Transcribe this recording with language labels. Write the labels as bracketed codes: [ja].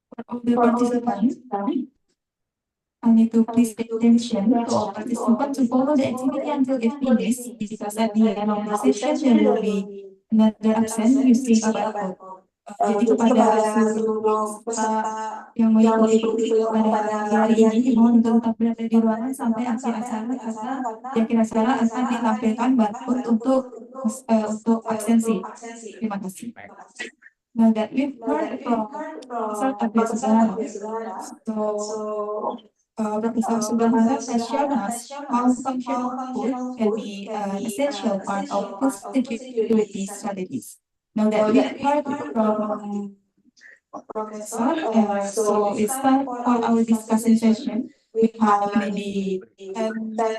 [en] All the participants, I need to please pay attention to all participants to follow the activity until it finishes, because at the end of the session there will be another absent using a barcode. [id] Jadi kepada seluruh peserta yang mengikuti pada hari ini dimohon untuk tetap berada di ruangan sampai akhir acara, karena di akhir acara akan ditampilkan barcode untuk absensi. Terima kasih. [en] Now that we've heard from Professor Abdul, so Professor Subhanallah has shown us how functional food can be an essential part of food security strategies. Now that we've heard from Professor, so it's time for our discussion session. We have maybe 10